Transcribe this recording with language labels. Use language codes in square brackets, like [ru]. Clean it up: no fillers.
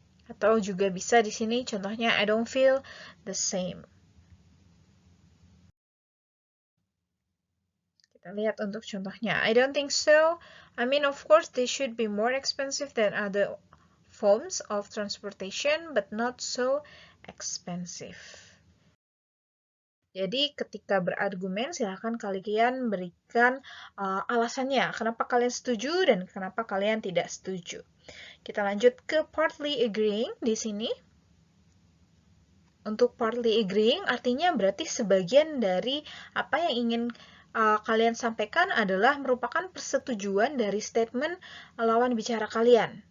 [id] Atau juga bisa di sini contohnya [en] I don't feel the same. [id] Kita lihat untuk contohnya. [en] I don't think so. I mean, of course, they should be more expensive than other forms of transportation, but not so expensive. [id] Jadi ketika berargumen, silahkan kalian berikan alasannya. Kenapa kalian setuju dan kenapa kalian tidak setuju. Kita lanjut ke partly agreeing di sini. Untuk partly agreeing artinya berarti sebagian dari apa yang ingin kalian sampaikan adalah merupakan persetujuan dari statement lawan bicara kalian.